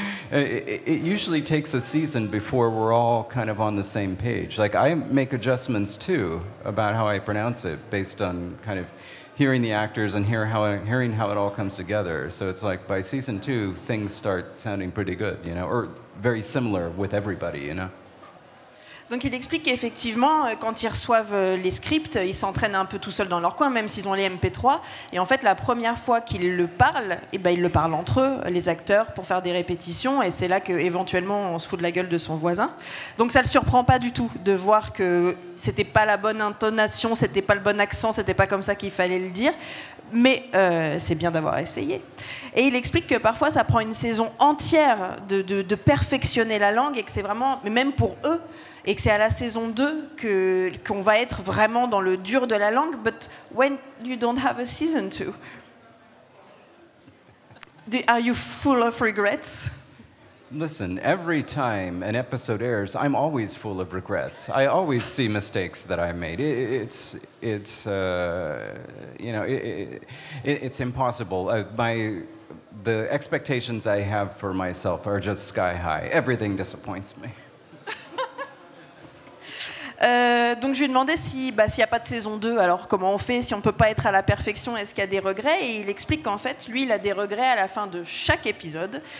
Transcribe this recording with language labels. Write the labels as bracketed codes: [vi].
[en] It usually takes a season before we're all kind of on the same page. Like, I make adjustments, too, about how I pronounce it, based on kind of hearing the actors and hearing how it all comes together. So it's like, by season 2, things start sounding pretty good, you know, or very similar with everybody, you know. [fr] Donc il explique qu'effectivement, quand ils reçoivent les scripts, ils s'entraînent un peu tout seuls dans leur coin, même s'ils ont les MP3. Et en fait, la première fois qu'ils le parlent, eh ben, ils le parlent entre eux, les acteurs, pour faire des répétitions. Et c'est là qu'éventuellement, on se fout de la gueule de son voisin. Donc ça ne le surprend pas du tout de voir que c'était pas la bonne intonation, c'était pas le bon accent, c'était pas comme ça qu'il fallait le dire. Mais c'est bien d'avoir essayé. Et il explique que parfois, ça prend une saison entière de perfectionner la langue, et que c'est vraiment, mais même pour eux, et que c'est à la saison 2 qu'on va être vraiment dans le dur de la langue. [en] But when you don't have a season 2, are you full of regrets? Listen, every time an episode airs, I'm always full of regrets. I always see mistakes that I made. It's you know, it's impossible. The expectations I have for myself are just sky high. Everything disappoints me. [fr] Donc je lui ai demandé s'il n'y a pas de saison 2, alors comment on fait, si on ne peut pas être à la perfection, est-ce qu'il y a des regrets? Et il explique qu'en fait, lui, il a des regrets à la fin de chaque épisode.